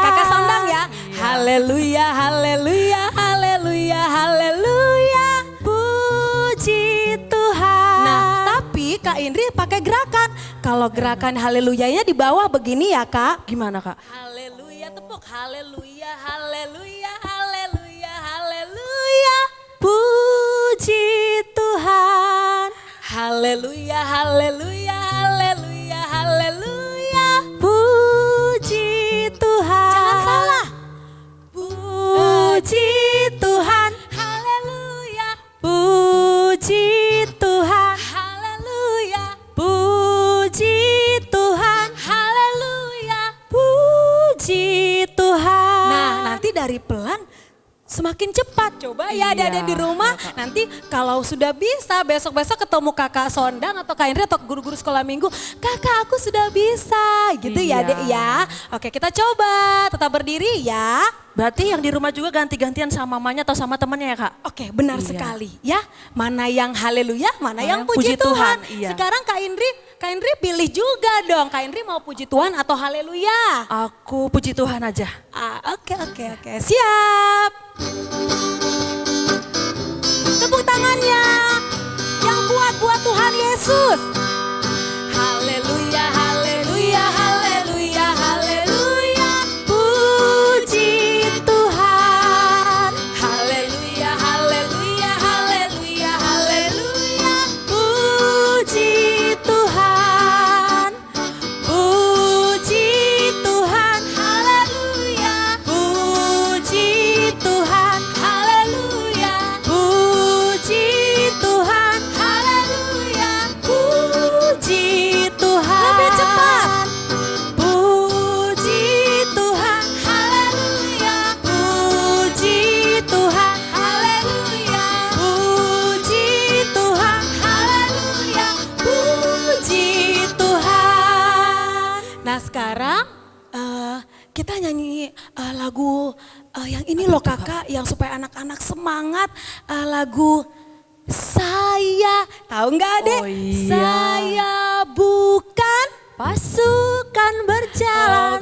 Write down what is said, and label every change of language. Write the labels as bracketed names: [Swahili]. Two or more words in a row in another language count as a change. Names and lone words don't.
[Indonesian] Kakak sondang ya. Haleluya, haleluya, haleluya, haleluya. Puji Tuhan. Nah, tapi Kak Indri pakai gerakan. Kalau gerakan haleluyanya di bawah begini ya Kak. Gimana, Kak? Haleluya, tepuk. Haleluya, haleluya, haleluya, haleluya. Puji Tuhan. Haleluya, haleluya, haleluya, haleluya. Puji Tuhan. Jangan salah. Puji Tuhan. Haleluya, Puji Tuhan. haleluya, Puji Tuhan. haleluya. Puji Tuhan. Nah, nanti dari pelan semakin cepat. Coba ya Iya. adik-adik di rumah. Nanti kalau sudah bisa besok-besok ketemu kakak Sondang atau Kak Indri atau guru-guru sekolah minggu. Kakak aku sudah bisa gitu ya Iya. Dek ya. Oke kita coba tetap berdiri ya. Berarti yang di rumah juga ganti-gantian sama mamanya atau sama temannya ya, Kak? Oke benar Iya. sekali ya. Mana yang haleluya, mana yang yang puji puji Tuhan. Tuhan, iya. Sekarang Kak Indri pilih juga dong. Kak Indri mau puji Tuhan atau haleluya? Aku puji Tuhan aja. Oke. Siap. Tepuk tangannya. Yang kuat buat Tuhan Yesus. Haleluya, haleluya, haleluya, haleluya. Puji Tuhan. Haleluya, haleluya, haleluya, haleluya. Puji Tuhan. Puji Tuhan. Haleluya, Puji Tuhan. haleluya, Puji Tuhan. haleluya. Puji Tuhan. Lebih cepat. Puji Tuhan. Haleluya, Puji Tuhan. haleluya, Puji Tuhan. haleluya. Puji Tuhan. Nah sekarang kita nyanyi lagu yang ini loh kakak, yang supaya anak-anak semangat, lagu Saya, tahu nggak adek? Oh, iya. Saya bukan Pasukan berjalan.